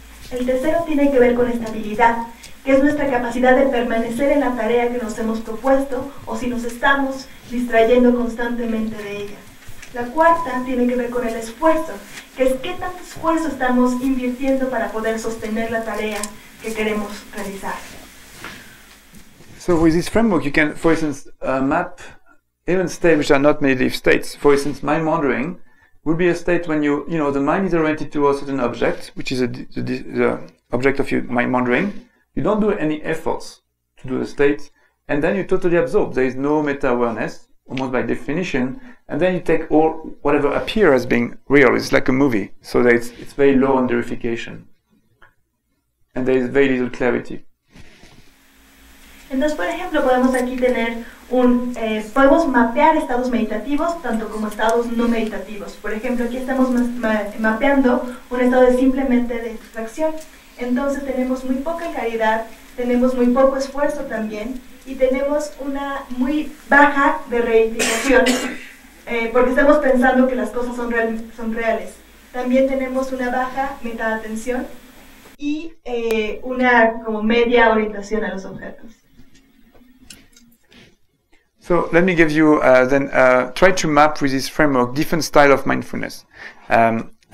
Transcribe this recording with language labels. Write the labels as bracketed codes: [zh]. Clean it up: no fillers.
[es] El tercero tiene que ver con estabilidad, que es nuestra capacidad de permanecer en la tarea que nos hemos propuesto o si nos estamos distrayendo constantemente de ella. La cuarta tiene que ver con el esfuerzo, que es qué tanto esfuerzo estamos invirtiendo para poder sostener la tarea que queremos realizar. [en] So with this framework, you can, for instance, map even states which are not meditative states. For instance, mind wandering would be a state when the mind is oriented towards a certain object, which is the object of your mind wandering. You don't do any efforts to do the state, and then you're totally absorbed. There is no meta-awareness, almost by definition, and then you take all whatever appears as being real. It's like a movie, so that it's very low on verification, and there is very little clarity. [es] Entonces, por ejemplo, podemos aquí tener podemos mapear estados meditativos tanto como estados no meditativos. Por ejemplo, aquí estamos mapeando un estado de simplemente de distracción. Entonces tenemos muy poca claridad, tenemos muy poco esfuerzo también y tenemos una muy baja de reificación porque estamos pensando que las cosas son reales. También tenemos una baja meta-atención y una como media orientación a los objetos. [en] So let me give you try to map with this framework different style of mindfulness, and